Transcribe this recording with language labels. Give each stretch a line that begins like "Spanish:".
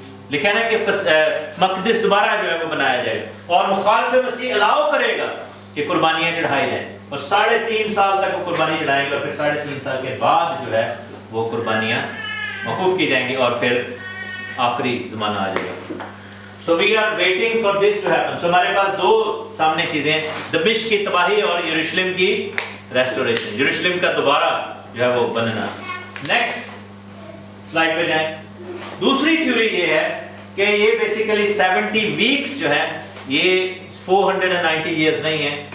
Urdu: لکھا ہے نا کہ مقدس دوبارہ جو ہے وہ بنایا جائے اور مخالف مسیح الاؤ کرے گا کہ قربانیاں چڑھائی جائیں اور 3.5 سال تک وہ قربانی چڑھائیں گے اور پھر 3.5 سال کے بعد جو ہے وہ قربانیاں موقوف کی جائیں گی اور پھر آخری زمانہ آ جائے گا.
English: So we are waiting for this to happen.
Urdu: So ہمارے پاس 2 سامنے چیزیں ہیں دمشق کی تباہی اور یروشلم کی ریسٹوریشن. یروشلم کا دوبارہ جو ہے وہ بننا. نیکسٹ سلائڈ پہ جائیں. دوسری تھیوری یہ ہے کہ یہ بیسیکلی 70 ویکس جو ہیں یہ 490 ایئرز نہیں ہیں.